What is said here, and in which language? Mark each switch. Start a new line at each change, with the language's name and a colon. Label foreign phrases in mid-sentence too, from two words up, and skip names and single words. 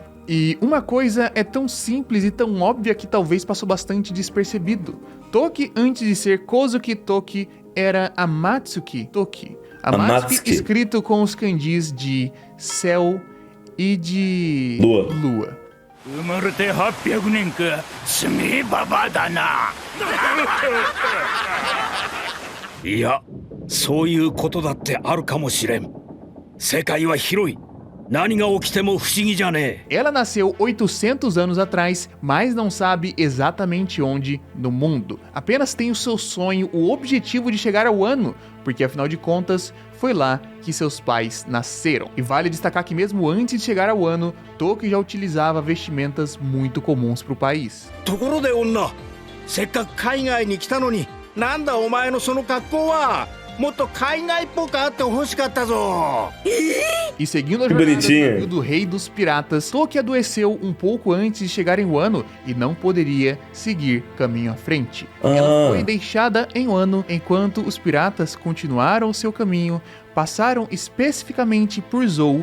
Portuguese: E uma coisa é tão simples e tão óbvia que talvez passou bastante despercebido. Toki, antes de ser Kozuki Toki, era Amatsuki Toki. Amatsuki escrito com os kanjis de céu e de lua.
Japanese: 生まれて800年かすげえババだないやそういうことだってあるかもしれん世界は広い何が起きても不思議じゃねえ
Portuguese: Ela nasceu 800 anos atrás, mas não sabe exatamente onde no mundo. Apenas tem o seu sonho, o objetivo de chegar ao ano, porque afinal de contas, foi lá que seus pais nasceram. E vale destacar que mesmo antes de chegar ao ano, Toki já utilizava vestimentas muito comuns para o país.
Japanese: ところで女せっかく海外に来たのになんだお前のその格好はもっと海外っぽくあってほしかったぞ
Portuguese: E seguindo a jornada do rei dos piratas, Toki adoeceu um pouco antes de chegar em Wano e não poderia seguir caminho à frente. Ela foi deixada em Wano enquanto os piratas continuaram seu caminho, passaram especificamente por Zou.